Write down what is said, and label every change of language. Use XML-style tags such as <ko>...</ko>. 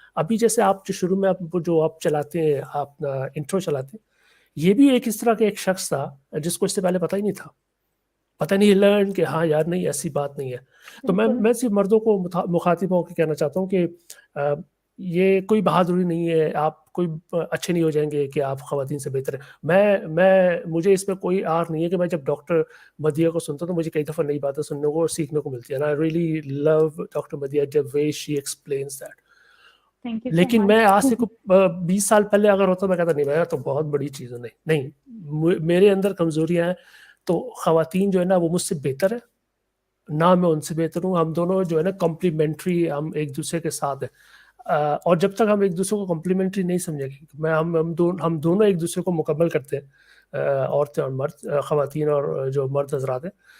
<ur>ابھی جیسے آپ جو شروع میں جو آپ چلاتے ہیں، آپ انٹرو چلاتے ہیں، یہ بھی ایک اس طرح کا ایک شخص تھا جس کو اس سے پہلے پتہ ہی نہیں تھا، پتہ نہیں لرن کہ ہاں یار نہیں ایسی بات نہیں ہے. تو میں صرف مردوں کو مخاطب ہو کے کہنا چاہتا ہوں کہ یہ کوئی بہادری نہیں ہے، آپ کوئی اچھے نہیں ہو جائیں گے کہ آپ خواتین سے بہتر ہیں. مجھے اس میں کوئی آر نہیں ہے کہ میں جب ڈاکٹر مدیہ کو سنتا ہوں تو مجھے کئی دفعہ نئی باتیں سننے کو اور سیکھنے کو ملتی ہے.</ur> <en>And I really love doctor Madiha the way she explains that.</en> <ur>لیکن میں آج سے 20 سال پہلے اگر ہوتا میں کہتا نہیں میں تو بہت بڑی چیز ہے. نہیں میرے اندر کمزوریاں ہیں، تو خواتین جو ہے نا وہ مجھ سے بہتر ہے نہ میں ان سے بہتر ہوں. ہم دونوں جو ہے نا کمپلیمنٹری، ہم ایک دوسرے کے ساتھ ہیں. اور جب تک ہم ایک دوسرے کو کمپلیمنٹری نہیں سمجھیں گے، ہم دونوں ایک دوسرے کو مکمل کرتے ہیں، عورتیں اور مرد، خواتین اور جو مرد حضرات ہیں.</ur>